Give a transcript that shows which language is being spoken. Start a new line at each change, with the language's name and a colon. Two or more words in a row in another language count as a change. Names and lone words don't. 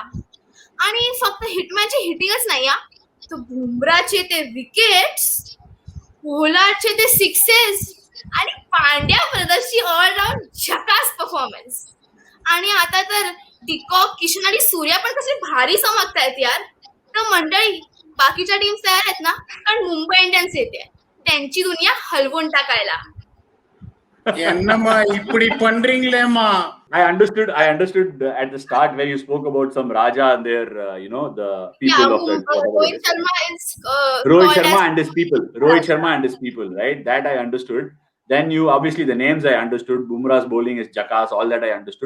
Marathi: आणि फक्त हिटमॅनची हिटिंगच नाही हा, तर बुमराचे ते विकेट्स, पोलार्डचे ते सिक्सेस आणि पांड्या ब्रदर्सची ऑलराऊंड झकास परफॉर्मन्स. आणि आता तर डिकॉक, किशन आणि सूर्या पण कसले भारी चमकतायत यार. तर मंडळी, बाकीच्या टीम्स तयार आहेत ना, कारण मुंबई इंडियन्स येते त्यांची दुनिया हलवून टाकायला.
Tamil: என்னம்மா இப்படி பண்றீங்களேம்மா?
English: I understood at the start where you spoke about some Raja and their, the people of that. Rohit Sharma is Rohit Sharma and his people. Rohit Sharma and his people, right? That I understood. Then you obviously the names I understood. Bumrah's bowling is jackass. All that I understood.